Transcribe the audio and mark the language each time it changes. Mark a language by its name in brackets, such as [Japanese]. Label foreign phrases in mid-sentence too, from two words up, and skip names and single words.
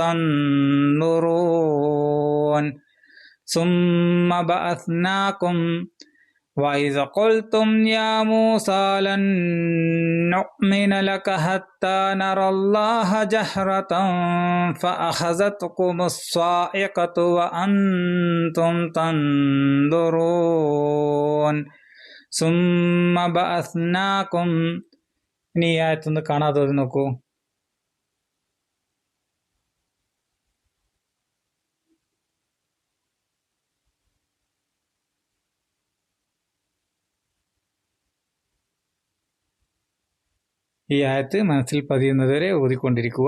[Arabic] تنظرون ثم بعثناكم وإذا قلتم يا موسى لن نؤمن لك حتى نرى الله جهرة فأخذتكم الصاعقة وأنتم تنظرون ثم بعثناكم. [Malayalam] ഇനി ഈ ആയത്തൊന്ന് കാണാതെ നോക്കൂ. ഈ ആയത്ത് മനസ്സിൽ പതിയുന്നതുവരെ ഓതിക്കൊണ്ടിരിക്കുക.